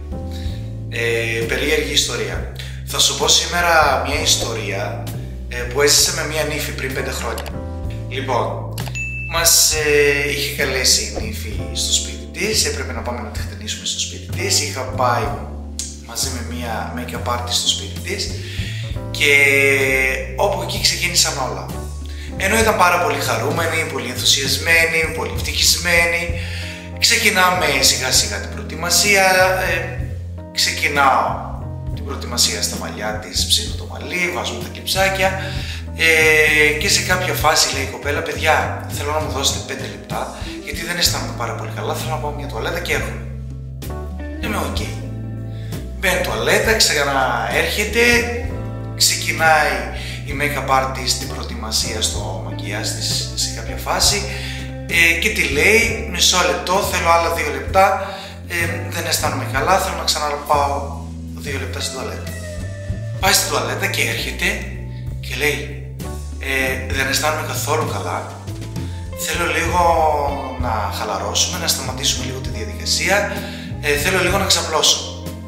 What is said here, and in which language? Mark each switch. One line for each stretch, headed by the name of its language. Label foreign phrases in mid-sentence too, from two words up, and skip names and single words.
Greek: Περίεργη ιστορία. Θα σου πω σήμερα μια ιστορία που έζησε με μια νύφη πριν 5 χρόνια. Λοιπόν, μας είχε καλέσει η νύφη στο σπίτι της, έπρεπε να πάμε να τη χτενίσουμε στο σπίτι της. Είχα πάει μαζί με μια
English: make-up artist
Greek: στο σπίτι της και όπου εκεί ξεκίνησαν όλα. Ενώ ήταν πάρα πολύ χαρούμενοι, πολύ ενθουσιασμένοι, πολύ ευτυχισμένοι, ξεκινάμε σιγά σιγά την προετοιμασία. Ξεκινάω την προετοιμασία στα μαλλιά της, ψήνω το μαλλί, βάζουμε τα κλιψάκια και σε κάποια φάση λέει η κοπέλα, παιδιά, θέλω να μου δώσετε 5 λεπτά γιατί δεν αισθάνομαι πάρα πολύ καλά, θέλω να πάω μια τουαλέτα και έρχομαι. Είμαι οκ. Μπαίνει τουαλέτα, ξαναέρχεται, ξεκινάει η
English: make-up artist
Greek: την προετοιμασία στο μακιγιάζ της σε κάποια φάση και τη λέει, μισό λεπτό, θέλω άλλα 2 λεπτά, δεν αισθάνομαι καλά, θέλω να ξαναπάω 2 λεπτά στην τουαλέτα. Πάει στην τουαλέτα και έρχεται και λέει, δεν αισθάνομαι καθόλου καλά, θέλω λίγο να χαλαρώσουμε, να σταματήσουμε λίγο τη διαδικασία, θέλω λίγο να ξαπλώσω.